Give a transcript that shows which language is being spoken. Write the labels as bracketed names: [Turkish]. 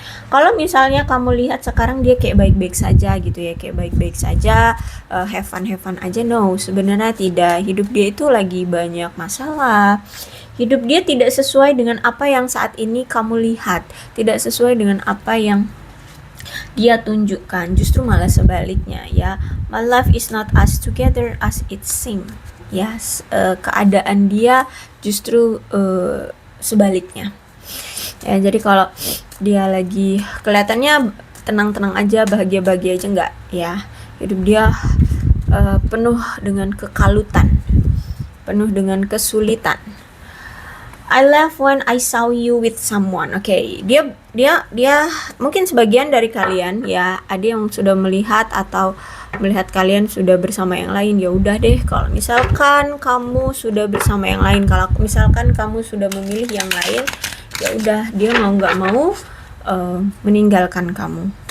[Indonesian] Kalau misalnya kamu lihat sekarang dia kayak baik-baik saja gitu ya, kayak baik-baik saja, [English] have fun [Indonesian] aja, no, sebenarnya tidak. Hidup dia itu lagi banyak masalah. Hidup dia tidak sesuai dengan apa yang saat ini kamu lihat, tidak sesuai dengan apa yang dia tunjukkan, justru malah sebaliknya ya. [English] My life is not as together as it seems. [Indonesian] Yes, keadaan dia justru sebaliknya. Ya, jadi kalau dia lagi kelihatannya tenang-tenang aja, bahagia-bahagia aja, enggak ya. Hidup dia penuh dengan kekalutan, penuh dengan kesulitan. [English] I left when I saw you with someone. [Indonesian] Oke, dia mungkin sebagian dari kalian ya, ada yang sudah melihat atau melihat kalian sudah bersama yang lain. Ya udah deh, kalau misalkan kamu sudah bersama yang lain, kalau misalkan kamu sudah memilih yang lain, ya udah, dia mau nggak mau meninggalkan kamu.